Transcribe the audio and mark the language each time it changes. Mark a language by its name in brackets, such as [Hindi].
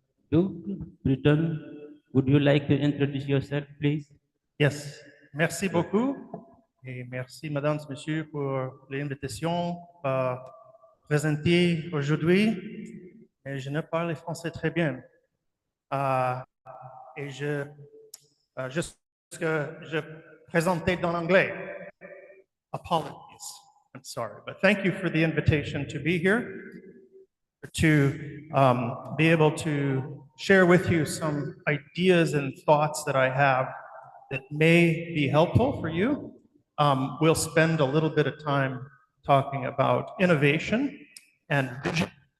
[English] Doug Britton, would you like to introduce yourself, please? [French] Yes. Merci beaucoup. Et merci, mesdames et messieurs, pour l'invitation à présenter aujourd'hui. Et je ne parle français très bien. Et juste que je présentais dans l'anglais. Apologies. [English] I'm sorry, but thank you for the invitation to be here, to be able to share with you some ideas and thoughts that I have that may be helpful for you. We'll spend a little bit of time talking about innovation and vision.